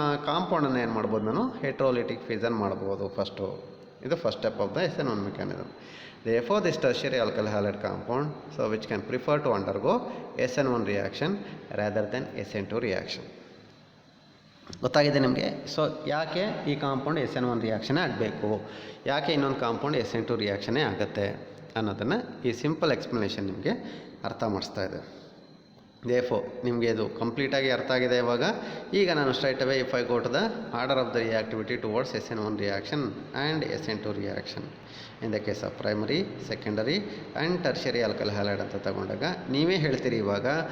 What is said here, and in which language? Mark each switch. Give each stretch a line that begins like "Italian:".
Kannada: ಕಾಂಪೌಂಡನ್ನು ಏನು ಮಾಡ್ಬೋದು, ನಾನು ಹೆಟ್ರೋಲಿಟಿಕ್ ಫ್ಯೂಷನ್ ಮಾಡ್ಬೋದು ಫಸ್ಟು.
English: ಇದು first step of the SN1 mechanism. this tertiary alkyl halide compound, so which can prefer to undergo SN1 reaction rather than SN2 reaction.
Kannada: ಗೊತ್ತಾಗಿದೆ ನಿಮಗೆ? So ಯಾಕೆ ಈ ಕಾಂಪೌಂಡ್ SN1 ರಿಯಾಕ್ಷನ್ನೇ ಆಗಬೇಕು, ಯಾಕೆ ಇನ್ನೊಂದು ಕಾಂಪೌಂಡ್ SN2 ರಿಯಾಕ್ಷನ್ನೇ ಆಗುತ್ತೆ ಅನ್ನೋದನ್ನು ಈ ಸಿಂಪಲ್ ಎಕ್ಸ್ಪ್ಲನೇಷನ್ ನಿಮಗೆ ಅರ್ಥ ಮಾಡಿಸ್ತಾ ಇದೆ. ನಿಮಗೆ ಇದು ಕಂಪ್ಲೀಟಾಗಿ ಅರ್ಥ ಆಗಿದೆ. ಈಗ ನಾನು
English: straight away if I go to the order of the reactivity towards SN1 reaction and SN2 reaction in the case of primary, secondary and tertiary alkyl halide
Kannada: ಅಂತ ತಗೊಂಡಾಗ ನೀವೇ ಹೇಳ್ತೀರಿ ಇವಾಗ.